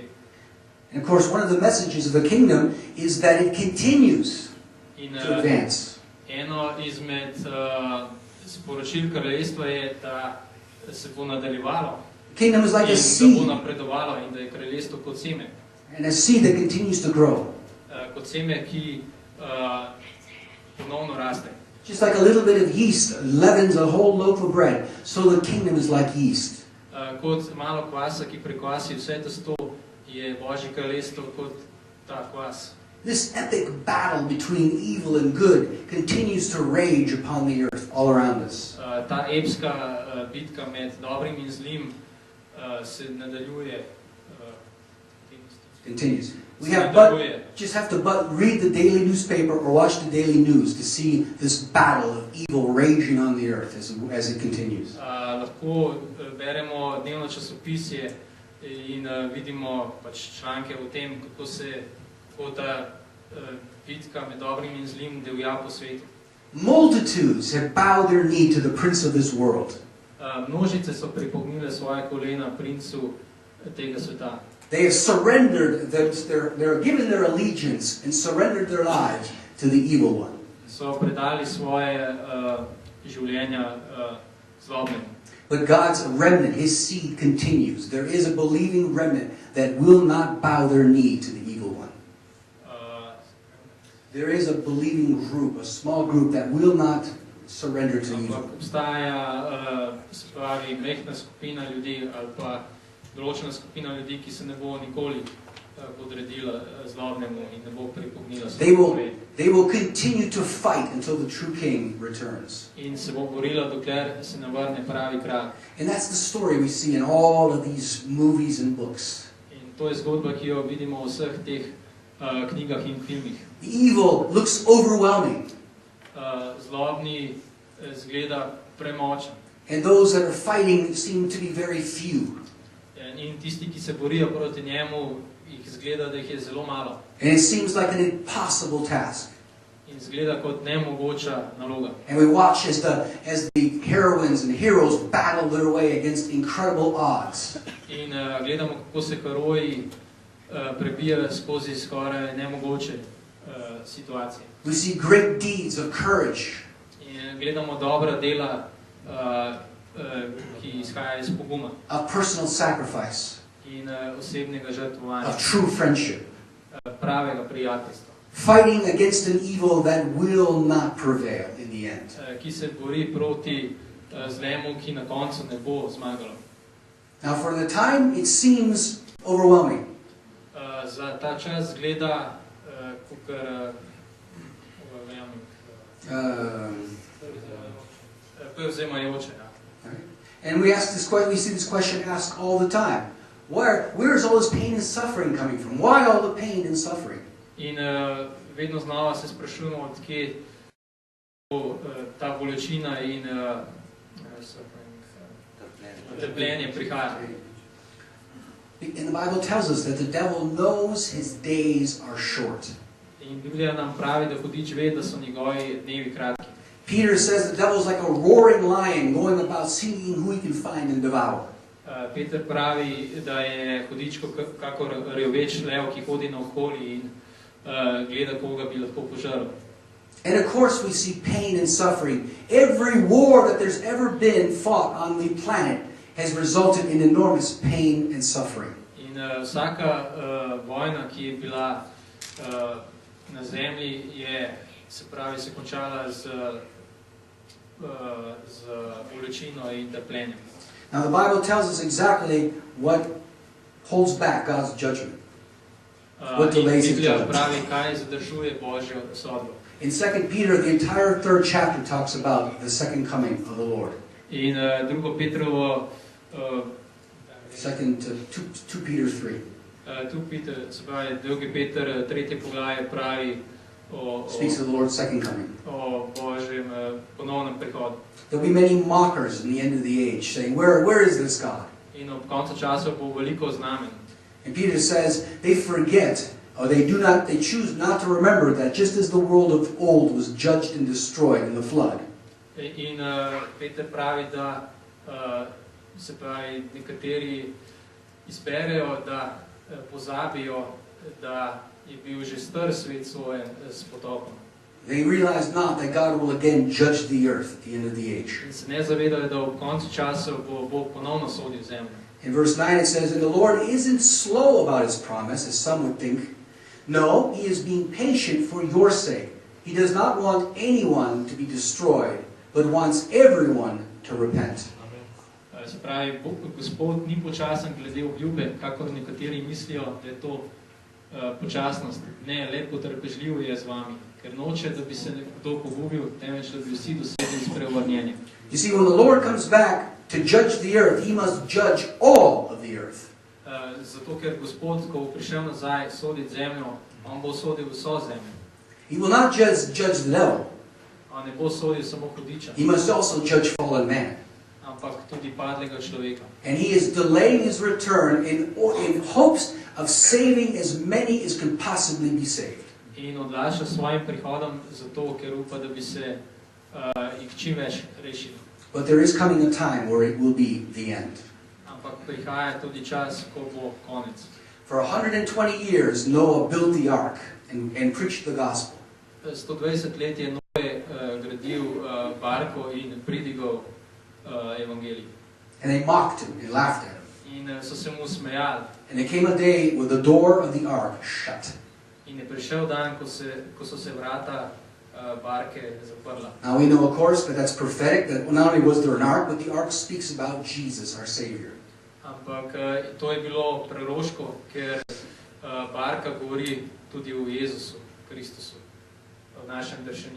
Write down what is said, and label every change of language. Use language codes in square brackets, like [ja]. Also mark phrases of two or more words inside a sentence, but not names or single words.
[en] And of course, one of the messages of the kingdom is that it continues to advance. [sl] Eno izmed sporočil kraljestva je, da se bo nadaljevalo [en] Kingdom is like a in seed, [sl] da bo napredovalo in da je kraljestvo kot seme. [en] and a seed that continues to grow. [sl] Kot seme, ki ponovno raste. [en] Just like a little bit of yeast leavens a whole loaf of bread, so the kingdom is like yeast. [sl] Kot malo kvasa, ki prekvasi vse testo, je Božje kraljestvo kot ta kvas. [en] This epic battle between evil and good continues to rage upon the earth all around us. [sl] Ta epska bitka med dobrim in zlim se nadaljuje. [en] Continues. We just have to read the daily newspaper or watch the daily news to see this battle of evil raging on the earth as it continues. [sl] Lahko beremo dnevno časopisje in vidimo članke o tem, kako ta bitka med dobrim in zlim divja po svetu. [en] Multitudes have bowed their knee to the prince of this world. [sl] Množice so pripognile svoje kolena princu tega sveta. [en] They have surrendered, they're given their allegiance and surrendered their lives to the evil one. [sl] So predali svoje življenja zlobnemu. [en] But God's remnant, His seed continues. There is a believing remnant that will not bow their knee to the evil one. There is a believing group, a small group that will not surrender to evil. [sl] Obstaja mehna skupina ljudi ali pa določena skupina ljudi, ki se ne bo nikoli podredila zlobnemu in ne bo pripognila svojemu. [en] They will continue to fight until the true king returns. [sl] In se bo borila, dokler se ne vrne pravi kralj. [en] And that's the story we see in all of these movies and books. [sl] In to je zgodba, ki jo vidimo v vseh teh knjigah in filmih. [en] The evil looks overwhelming. [sl] Zlobni zgleda premočen. [en] And those that are fighting seem to be very few. [sl] In tisti, ki se borijo proti njemu, jih zgleda, da jih je zelo malo. [en] And it seems like an impossible task. [sl] In zgleda kot nemogoča naloga. [en] And we watch as the heroines and heroes battle their way against incredible odds. [sl] In gledamo, kako se heroji prebijajo skozi skoraj nemogoče situacije. [en] We see great deeds of courage. [sl] In gledamo dobra dela, ki izhajajo iz poguma. [en] Of personal sacrifice. [sl] In osebnega žrtvovanja. [en] Of true friendship. [sl] Pravega prijateljstva. [en] Fighting against an evil that will not prevail in the end. [sl] Ki se bori proti zlemu, ki na koncu ne bo zmagalo. [en] Now for the time it seems overwhelming. [sl] Za ta čas gleda kakor prevzemajoče. [en] And we see this question asked all the time. Where is all this pain and suffering coming from? Why all the pain and suffering? [sl] In vedno znova se sprašujemo, odkje ta bolečina in trpljenje prihaja. [en] And the Bible tells us that the devil knows his days are short. [sl] In Biblija nam pravi, da hudič ve, da so njegovi dnevi kratki. [en] Peter says the devil is like a roaring lion going about seeking who he can find and devour. [sl] Peter pravi, da je hudič kakor rjoveč lev, ki hodi naokoli in gleda, koga bi lahko požrl. [en] And of course we see pain and suffering. Every war that there's ever been fought on the planet has resulted in enormous pain and suffering. [sl] In vsaka vojna, ki je bila na zemlji, se končala z bolečino in trpljenjem. [en] Now the Bible tells us exactly what holds back God's judgment. What delays His judgment. In 2 Peter, the entire 3rd chapter talks about the second coming of the Lord. [sl] In 2 Petrovo [en] 2 Peter 3. [sl] 2 Peter, se pravi, 2 Peter, 3. poglavje pravi [en] speaks of the Lord's second coming. [sl] O Božjem ponovnem prihodu. [en] There'll be many mockers in the end of the age saying, where is this God? [sl] In ob koncu časov bo veliko znamenj. [en] And Peter says they forget, or they choose not to remember that just as the world of old was judged and destroyed in the flood. [sl] In Peter pravi, da se pravi, nekateri izberejo, da pozabijo, da je bil že star svet svoje s potopom. [en] They realize not that God will again judge the earth at the end of the age. [sl] In se ne zavedajo, da ob koncu časov bo Bog ponovno sodil zemljo. [en] In verse 9 it says, and the Lord isn't slow about His promise, as some would think. No, He is being patient for your sake. He does not want anyone to be destroyed, but wants everyone to repent. [sl] Se pravi, Gospod ni počasen glede obljube, kakor nekateri mislijo, da je to počasnost. Ne, le potrpežljiv je z vami, ker noče, da bi se kdo pogubil, temveč da bi vsi dosegli spreobrnjenje. [en] You see, when the Lord comes back to judge the earth, He must judge all of the earth. [sl] Zato, ker Gospod, ko bo prišel nazaj soditi zemljo, on bo sodil vso zemljo. [en] He will not just judge the devil. [sl] On ne bo sodil samo hudiča. [en] He must also judge fallen man. [sl] Ampak tudi padlega človeka. [en] And He is delaying His return in hopes of saving as many as can possibly be saved. [sl] In odlaša svojim prihodom zato, ker upa, da bi se jih čim več rešili. [en] But there is coming a time where it will be the end. [sl] Ampak prihaja tudi čas, ko bo konec. [en] For 120 years, Noah built the ark and preached the gospel. [sl] 120 let je Noe gradil barko in pridigal evangelij. [en] And they mocked him and laughed at him. [sl] In so se mu smejali. [en] And there came a day when the door of the ark shut. [sl] In je prišel dan, ko so se vrata barke zaprla. [en] Now we know, of course, that that's prophetic, that not only was there an ark, but the ark speaks about Jesus, our Savior. [sl] Ampak to je bilo preroško, ker barka govori tudi o Jezusu, Kristusu, o našem dršeniku.